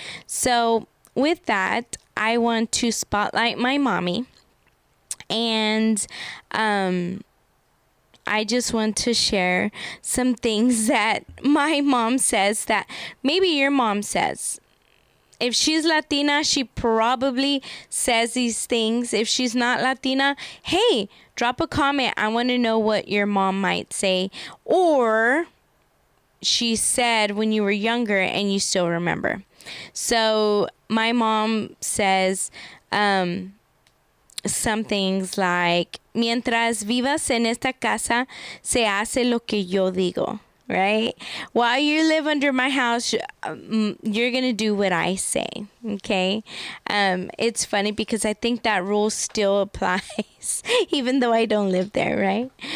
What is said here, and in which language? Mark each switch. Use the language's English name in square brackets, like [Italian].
[English] So with that, I want to spotlight my mommy, and I just want to share some things that my mom says that maybe your mom says. If she's Latina, she probably says these things. If she's not Latina, hey, drop a comment. I want to know what your mom might say. Or she said when you were younger and you still remember. So my mom says some things like, [Spanish] mientras vivas en esta casa, se hace lo que yo digo. [English] Right? While you live under my house, you're going to do what I say. Okay? It's funny because I think that rule still applies, even though I don't live there, right?